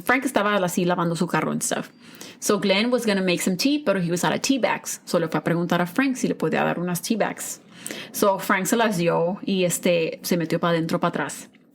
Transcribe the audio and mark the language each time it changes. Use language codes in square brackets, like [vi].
[es] Frank estaba así lavando su carro [en] and stuff. So Glenn was going to make some tea, pero he was out of tea bags. [es] So le fue a preguntar a Frank si le podía dar unas tea bags. So Frank se las dio y se metió para adentro, para atrás.